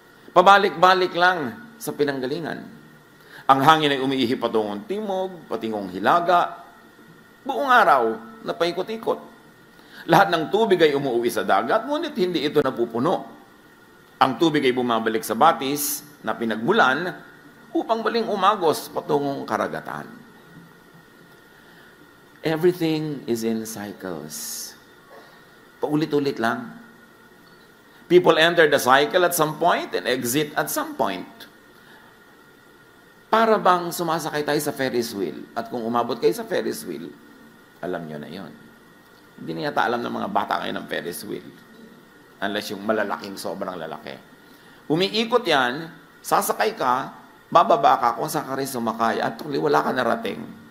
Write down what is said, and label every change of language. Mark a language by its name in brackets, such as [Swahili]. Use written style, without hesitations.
[Filipino] Pabalik-balik lang sa pinanggalingan. Ang hangin ay umiihi patungong timog, patingong hilaga, buong araw na paikot-ikot. Lahat ng tubig ay umuuwi sa dagat, ngunit hindi ito napupuno. Ang tubig ay bumabalik sa batis na pinagmulan upang baling umagos patungong karagatan. [English] Everything is in cycles. [Filipino] Paulit-ulit lang. [English] People enter the cycle at some point and exit at some point. [Filipino] Para bang sumasakay tayo sa Ferris wheel. At kung umabot kayo sa Ferris wheel, alam nyo na yon. Hindi na yata alam ng mga bata kayo ng Ferris wheel. Unless yung malalaking, sobrang lalaki. Umiikot yan, sasakay ka, bababa ka kung saan ka rin sumakay at tuloy wala ka narating.